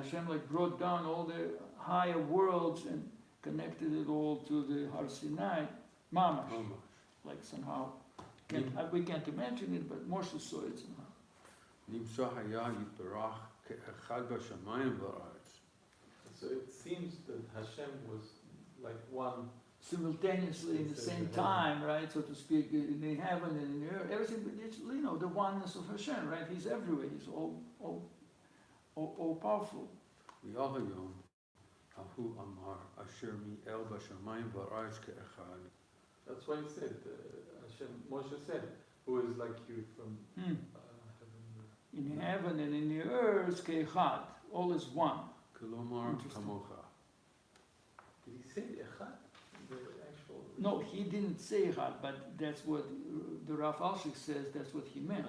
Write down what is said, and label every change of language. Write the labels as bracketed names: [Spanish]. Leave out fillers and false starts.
[English] Hashem like brought down all the higher worlds and connected it all to the Har Sinai, Mamash. Like somehow, we can't imagine it, but Moshe saw it somehow. [Hebrew] נמצא היה יתברך כאחד בשמיים ובארץ. [English] So it seems that Hashem was like one. Simultaneously in the same time, right, so to speak, in the heaven and in the earth, everything, it's, you know, the oneness of Hashem, right? He's everywhere, he's all powerful. [Hebrew] ויהי היום ההוא אמר אשר מאל בשמיים ובארץ כאחד. [English] That's why he said, Hashem, Moshe said, who is like you from heaven. In heaven and in the earth, ke'echad, all is one. [Hebrew] כלומר כמוך. [English] Did he say echad? The actual. No, he didn't say echad, but that's what the Rav Alshech says, that's what he meant.